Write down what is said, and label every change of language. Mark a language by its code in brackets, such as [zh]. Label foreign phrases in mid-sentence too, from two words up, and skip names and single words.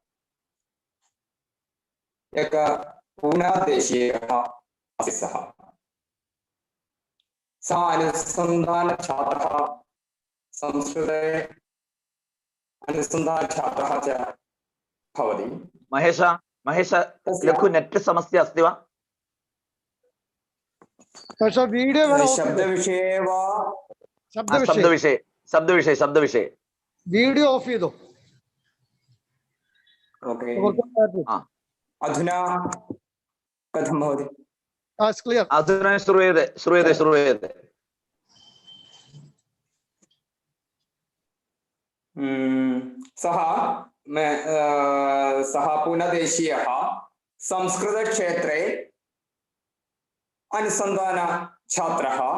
[sa] एकः पूनादेशीयः आसीत् सः अनुसन्धानछात्रः संस्कृते अनुसन्धानछात्रः च भवति. महेश लघु नेट् समस्या अस्ति वा? शब्दविषये वा? शब्दविषये [ml] വീഡിയോ ഓഫ് ചെയ്തോ? [sa] ओके. अधुना कथं भवति? क्लियर्. अधुना श्रूयते. सः पूनदेशीयः संस्कृतक्षेत्रे अनुसन्धानछात्रः.